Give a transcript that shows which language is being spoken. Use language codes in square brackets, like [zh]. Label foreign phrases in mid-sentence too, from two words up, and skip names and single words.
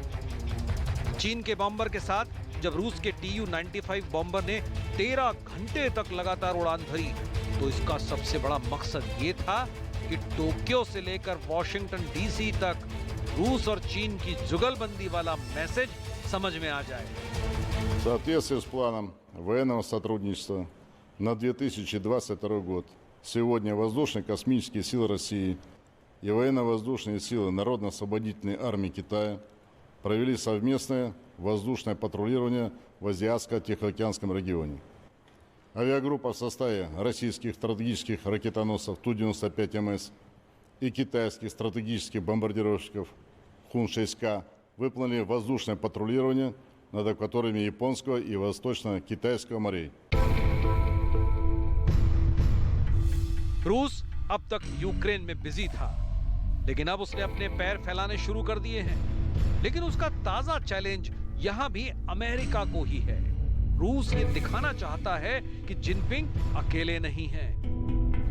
[hi] चीन के बॉम्बर के साथ जब रूस के Tu-95 बॉम्बर ने 13 घंटे तक लगातार उड़ान भरी, तो इसका सबसे बड़ा मकसद ये था कि टोक्यो से लेकर वॉशिंगटन डीसी तक रूस और चीन की जुगलबंदी वाला मैसेज समझ में आ जाए। [ru] В соответствии с планом военного сотрудничества на 2022 год, сегодня Воздушно-космические силы России и Военно-воздушные силы Народно-освободительной армии Китая провели совместное воздушное патрулирование в Азиатско-Тихоокеанском регионе. Авиагруппа в составе российских стратегических ракетоносцев Ту-95МС и китайских стратегических бомбардировщиков Хун-6К выполнили воздушное патрулирование над акваториями Японского и Восточно-Китайского морей. [hi] रूस अब तक यूक्रेन में बिजी था, लेकिन अब उसने अपने पैर फैलाने शुरू कर दिए हैं। लेकिन उसका ताजा चैलेंज यहां भी अमेरिका को ही है। रूस ये दिखाना चाहता है कि जिनपिंग अकेले नहीं हैं।